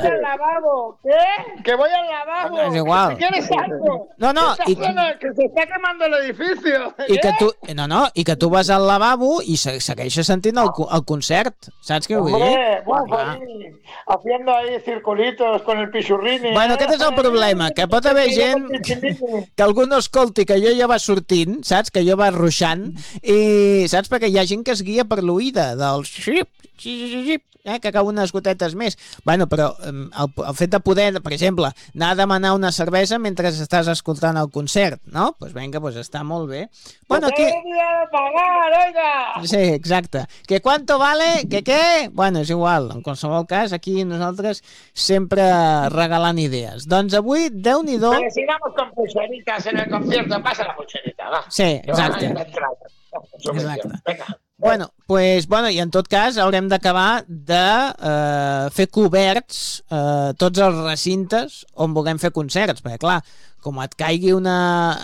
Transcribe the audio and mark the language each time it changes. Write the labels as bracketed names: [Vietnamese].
[Spanish] Que voy al lavabo, ¿qué? Que voy al lavabo. [Catalan] No, és igual. [Spanish] Que quieres algo. No, no. Que se está quemando el edificio. [Catalan] I que tu, i que tu vas al lavabo i segueixes sentint el concert. Saps què vull dir? [Spanish] Hombre, bueno, va. Haciendo ahí circulitos con el pixurrini. [Catalan] Bueno, aquest és el problema, que pot haver gent que algú no escolti, que jo ja va sortint, saps? Que jo va ruixant i, saps? Perquè hi ha gent que es guia per l'oïda. Del xip, xip, xip, xip, que acaben unes gotetes més. Bueno, però el fet de poder, per exemple, anar a demanar una cervesa mentre estàs escoltant el concert, no? Doncs pues vinga, pues està molt bé. Bueno, [Spanish] que... pagar, oiga! [Catalan] Sí, exacte. [Spanish] Que cuánto vale? [Catalan] Que què? Bueno, és igual. En qualsevol cas, aquí nosaltres sempre regalant idees. Doncs avui, déu-n'hi-do... [Spanish] Vale, sigamos con pulseritas en el concierto. Pasa la pulserita, va. [Catalan] Sí, exacte. Exacte. Bueno, pues, bueno, i en tot cas haurem d'acabar de fer coberts tots els recintes on vulguem fer concerts, perquè clar, com et caigui una...